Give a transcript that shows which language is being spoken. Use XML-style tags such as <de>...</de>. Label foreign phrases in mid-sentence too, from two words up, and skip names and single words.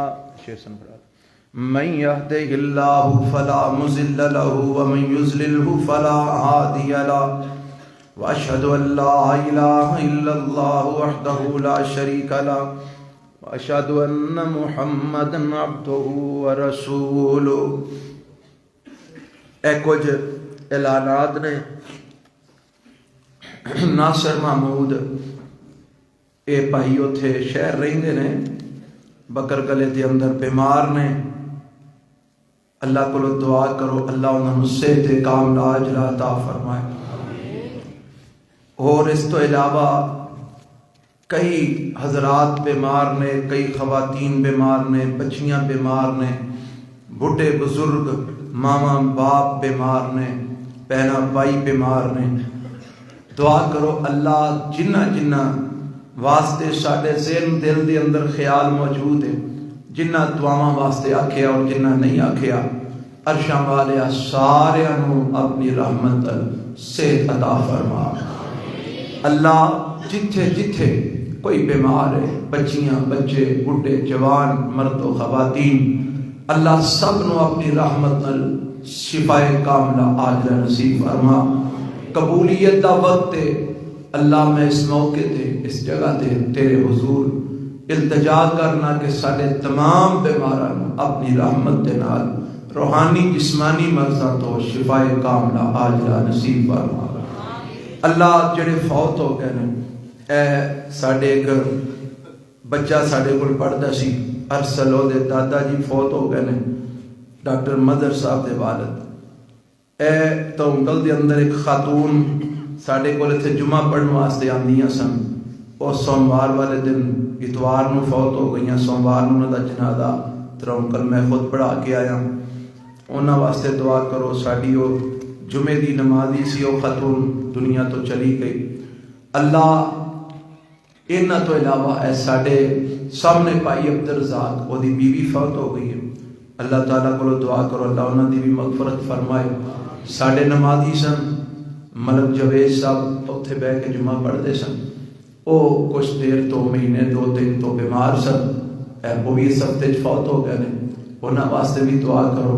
<ar>من يهده الله فلا مضل له ومن يضلله فلا هادي له وأشهد أن لا إله إلا الله وحده لا شريك له واشهد ان محمدا عبده ورسوله.</ar> <pa>اے کچھ اعلانات نے. ناصر محمود اے بھائی اتھے شہر رہندے نے بکر گلے دے اندر بیمار نے. اللہ کو دعا کرو اللہ انہاں نوں صحت کاملہ عاجلہ عطا فرمائے. اور اس تو علاوہ کئی حضرات بیمار نے، کئی خواتین بیمار نے، بچیاں بیمار نے، بڑھے بزرگ ماما باپ بیمار نے، بہنا بھائی بیمار نے. دعا کرو اللہ جنہ جنہ واسطے ساڈے ذہن دل دے اندر خیال موجود ہے، جنہ دعاواں واسطے آکھیا اور جنہ نہیں آکھیا، عرشاں والیا سارے اپنی رحمت صحت عطا فرما۔ اللہ جتھے جتھے کوئی بیمار ہے، بچیاں بچے بڈھے جوان مرد و خواتین، اللہ سب نو اپنی رحمت نال شفائے کاملہ عاجلہ نصیب فرما۔ قبولیت دا وقت ہے اللہ، میں اس موقع تے اس جگہ تے تیرے حضور التجا کرنا کہ سارے تمام بیماراں نو اپنی رحمت دے نال روحانی جسمانی مرضاں تو شفائے کاملہ عاجلہ نصیب فرما۔ اللہ جڑے فوت ہو گئے نے، اے ساڈے ایک بچہ ساڈے کول پڑھدا سی ارسل، او دے دادا جی فوت ہو گئے نے، ڈاکٹر مدر صاحب دے والد۔ اے تو انگل دے اندر ایک خاتون ساڈے کول اتھے جمعہ پڑھن واسطے آندیاں سن، او سوموار والے دن اتوار نو فوت ہو گئیاں، سوموار نو انہاں دا جنازہ ترونکل میں خود پڑھا کے آیا، انہاں واسطے دعا کرو۔ ساڈی او جمعے دی نمازی سی، او خاتون دنیا تو چلی گئی۔ اللہ انہاں تو علاوہ اے ساڈے سامنے پائی عبدالرزاق، او دی بیوی فوت ہو گئی ہے، اللہ تعالیٰ کو دعا کرو اللہ انہاں دی بھی مغفرت فرمائے۔ ساڈے نمازی سن ملک جوید صاحب، اتھے بیٹھ کے جمعہ پڑھتے سن، او کچھ دیر تو مہینے دو دن تو بیمار سن، وہ بھی اس ہفتے فوت ہو گئے نے، انہاں واسطے بھی دعا کرو۔</pa>